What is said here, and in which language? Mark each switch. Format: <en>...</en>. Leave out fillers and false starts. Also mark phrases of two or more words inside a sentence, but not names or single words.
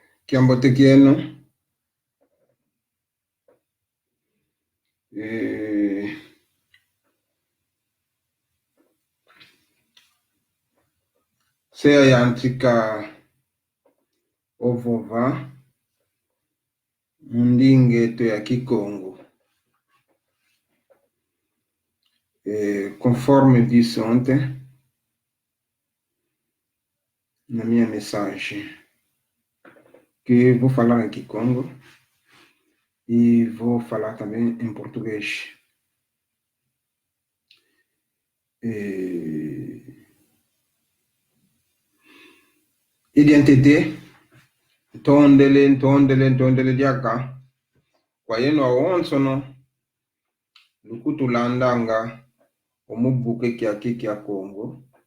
<kg>Kiambote kienu sea yantika ovova mundingeto ya Kikongo</kg> <pt>conforme disse ontem na minha mensagem, que vou falar em Kikongo e vou falar também em português.</pt> <kg>Identité ntondele diaka kwa yenu awonsono lukutulandanga omubuke kiaki kia Kongo</kg>